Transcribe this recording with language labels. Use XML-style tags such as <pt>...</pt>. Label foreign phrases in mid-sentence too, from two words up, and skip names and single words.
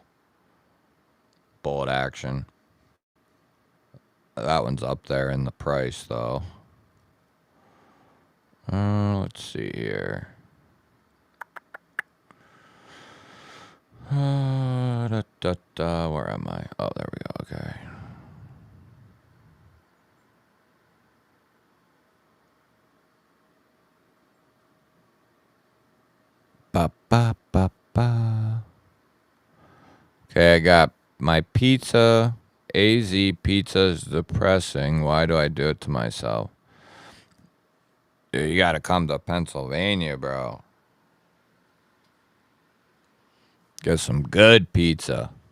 <en>Bullet action. That one's up there in the price, though. Let's see here. Where am I? Oh, there we go. Okay. Ba ba ba ba. Okay, I got my pizza. AZ pizza is depressing. Why do I do it to myself? Dude, you gotta come to Pennsylvania, bro. Get some good pizza.</en>